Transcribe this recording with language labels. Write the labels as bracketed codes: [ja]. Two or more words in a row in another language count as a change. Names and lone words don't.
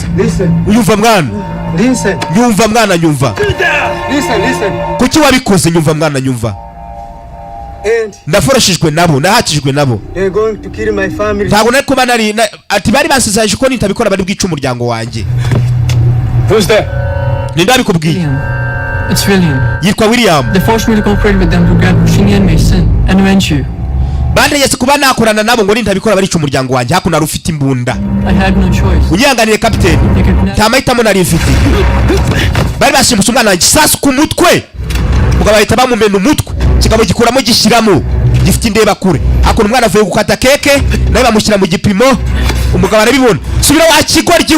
[rw] Unyumva mwana? Nyumva mwana nyumva. Kuki wabikoze nyumva mwana nyumva? ndaforoshejwe nabo, nahatijwe nabo. Ntabwo nari kuba nari ati bari basezeranyije ko nitabikora bari bwica umuryango wanjye. [en] Who's there? [rw] Ninde abikubwiye? [en] William. It's William. [rw] Yitwa William. [en] They forced me to cooperate with them to grab Shinny and Mason and avenge you. [rw] Bandegetse kuba nakorana nabo ngo nitabikora barica umuryango wanjye. Hakuno ari ufite imbunda. [en] I had no choice. [rw] Unyanganire kapiteni. Nta mahitamo nari mfite. Bari bashimuse umwana wanjye isasu ku mutwe. Mugabo bahita bamumena umutwe. Kigabo gikuramo gishyiramo. Gifite indeba kure. Hakuno umwana avuye gukata keke nawe bamushyira mu gipimo. Umugabo arabibona. Subira wakigoryiwe.